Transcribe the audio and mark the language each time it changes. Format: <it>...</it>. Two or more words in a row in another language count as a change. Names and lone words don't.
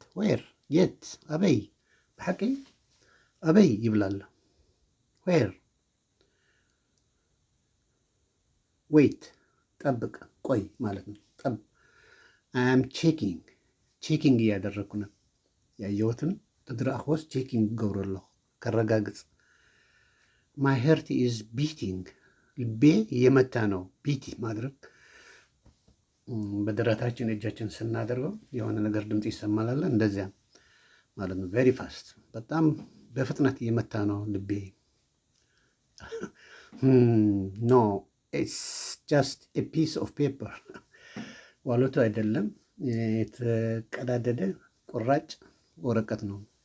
<am>ዌር? የት? አበይ?</am> <ti>በሐቂ አበይ</ti> <am>ይብላል። ዌር? ዌይት ጠብቅ፣ ቆይ ማለት ነው።</am> <en>I'm checking</en> <am>እያደረግኩ ነው። ያየሁትን</am> <ti>ተድረአኽቦስ ቼኪንግ ገብሮ ኣለኹ ከረጋግፅ።</ti> <en>My heart is beating።</en> <am>ልቤ እየመታ ነው። ቢቲ ማድረግ በደረታችን እጃችን ስናደርገው የሆነ ነገር ድምፅ ይሰማላል፣ እንደዚያ ማለት ነው።</am> <en>Very fast፣</en> <am>በጣም በፍጥነት እየመታ ነው ልቤ።</am> <en>No it's just a piece of paper።</en> <am>ዋሎቱ አይደለም፣ የተቀዳደደ ቁራጭ ወረቀት ነው።</am>